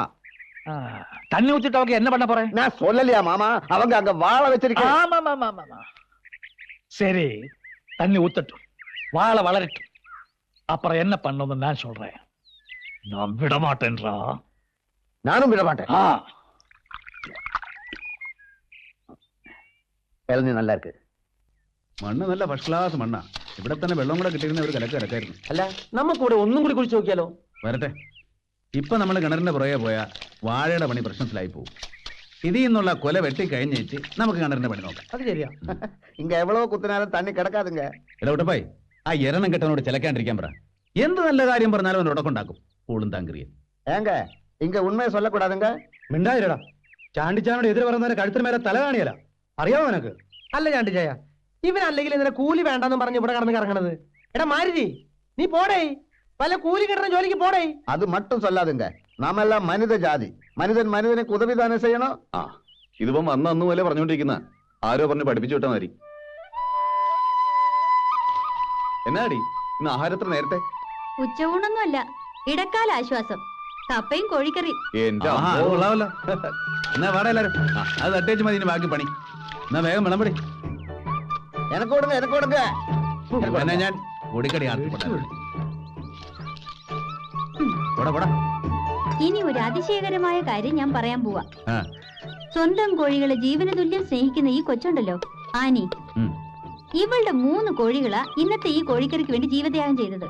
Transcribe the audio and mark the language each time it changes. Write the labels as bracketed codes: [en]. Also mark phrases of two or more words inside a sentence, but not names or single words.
[ta] தண்ணி ஊத்திட்டு அவங்க என்ன பண்ண போறேன்? நான் சொல்லலையா மாமா? அவங்க அங்க வாழை வச்சிருக்கேன். ஆமா. சரி, தண்ணி ஊத்தட்டும், வாழை வளரட்டும். அப்புறம் என்ன பண்ணணும் நான் சொல்றேன். நான் விட மாட்டேன்றா. நானும் விட மாட்டேன். இளநீ நல்ல இருக்கு. [ml] മണ്ണ് നല്ല [en] first class [ml] മണ്ണാ. ഇവിടെ തന്നെ വെള്ളം കൂടെ കിട്ടിയിരുന്ന ഒരു കലക്കായിരുന്നു. അല്ല, നമുക്കൂടെ ഒന്നും കൂടി കുഴിച്ചു നോക്കിയാലോ? വരട്ടെ. ഇപ്പൊ നമ്മൾ കിണറിന്റെ പുറകെ പോയാ വാഴയുടെ പണി പ്രശ്നത്തിലായി പോകും. ഇതിൽ നിന്നുള്ള കൊല വെട്ടി കഴിഞ്ഞേച്ച് നമുക്ക് കിണറിന്റെ പണി നോക്കാം. അത് ശരിയാ. [ta] இங்க எவ்வளோ குத்தினாலும் தண்ணி கிடக்காதுங்க. [ml] ഇടവിട്ടപ്പായി ആ എരണം കെട്ടവനോട് ചിലക്കാണ്ടിരിക്കാൻ പറ. എന്ത് നല്ല കാര്യം പറഞ്ഞാലും അവൻ ഉടക്കുണ്ടാക്കും. പൂളും താങ്കരിയൻ. [ta] ஏங்க இங்க உண்மையை சொல்லக்கூடாதுங்க. [ml] മിണ്ടാതിരടാ. ചാണ്ടിച്ചാനോട് എതിര് പറയുന്നവരെ കഴുത്തിന് മേലെ തല കാണിയല്ല. അറിയാമോ നിനക്ക്? അല്ല ചാണ്ടിച്ചായ, ഇവൻ അല്ലെങ്കിൽ ഇതിനെ കൂലി വേണ്ടെന്ന് പറഞ്ഞ് ഇവിടെ കടന്ന് കറങ്ങണത്. എടാ മാരുതി, നീ പോടേ, വല്ല കൂലി കിട്ടുന്ന ജോലിക്ക് പോടേ. [ta] அது மட்டும் சொல்லாதுங்க. நாம எல்லாம் மனித ஜாதி. மனிதன் மனிதனுக்கு உதவிதானே செய்யணும். [ml] ആ ഇതിപ്പം അന്ന് പോലെ പറഞ്ഞുകൊണ്ടിരിക്കുന്ന ആരോ പറഞ്ഞ് പഠിപ്പിച്ചു വിട്ടാ മതി. എന്നാടി ഇന്ന് ആഹാരത്തിന് നേരത്തെ? ഉച്ചയൂണൊന്നുമല്ല, ഇടക്കാല ആശ്വാസം. കപ്പയും കോഴിക്കറി. എന്റെ കൊള്ളാമല്ലോ. എന്നാ വാടാ എല്ലാരും. അത് തട്ടേച്ച് മതി ബാക്കി പണി. എന്നാ വേഗം വിളമ്പടി. [ta] எனக்கு கொடுங்க, எனக்கு கொடுங்க. [ml] എന്നാ ഞാൻ പൊടിക്കടി പോടാ. ഇനി ഒരു അതിശയകരമായ കാര്യം ഞാൻ പറയാൻ പോവാ. സ്വന്തം കോഴികളെ ജീവന തുല്യം സ്നേഹിക്കുന്ന ഈ കൊച്ചുണ്ടല്ലോ, ആനി, ഇവളുടെ 3 കോഴികളാ ഇന്നത്തെ ഈ കോഴിക്കറിക്ക് വേണ്ടി ജീവത്യാഗം ചെയ്തത്.